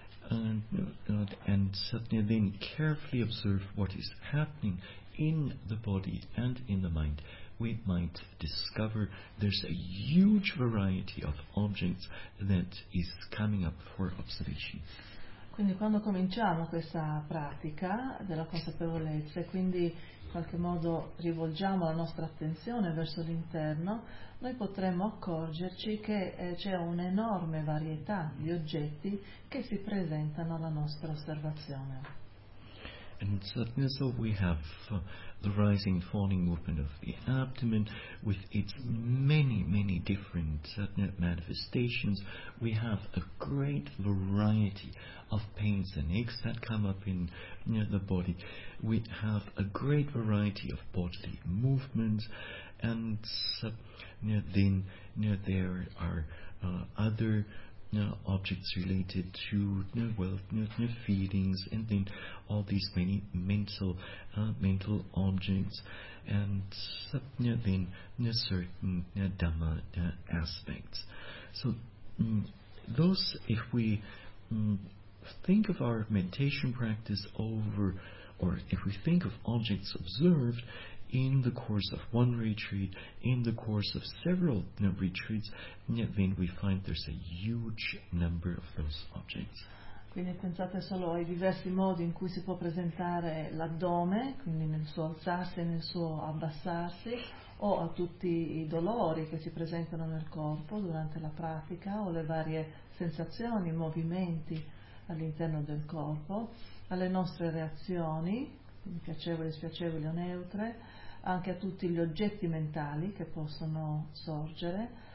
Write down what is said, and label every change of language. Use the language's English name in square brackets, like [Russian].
[English] and certainly then carefully observe what is happening in the body and in the mind, we might discover there's a huge variety of objects that is coming up for observation. [Italian] Quindi quando cominciamo questa pratica della consapevolezza e quindi in qualche modo rivolgiamo la nostra attenzione verso l'interno, noi potremmo accorgerci che c'è un'enorme varietà di oggetti che si presentano alla nostra osservazione. [English] And certainly so we have the rising and falling movement of the abdomen with its many, many different manifestations. We have a great variety of pains and aches that come up in the body. We have a great variety of bodily movements. And there are other objects related to feelings, and then all these many mental objects, and certain Dhamma aspects. So those, if we think of our meditation practice over, or if we think of objects observed in the course of one retreat, in the course of several retreats, then we find there's a huge number of those objects. [Italian] Quindi pensate solo ai diversi modi in cui si può presentare l'addome, quindi nel suo alzarsi e nel suo abbassarsi, o a tutti i dolori che si presentano nel corpo durante la pratica, o le varie sensazioni, i movimenti all'interno del corpo, alle nostre reazioni, piacevoli, spiacevoli o neutre, anche a tutti gli oggetti mentali che possono sorgere.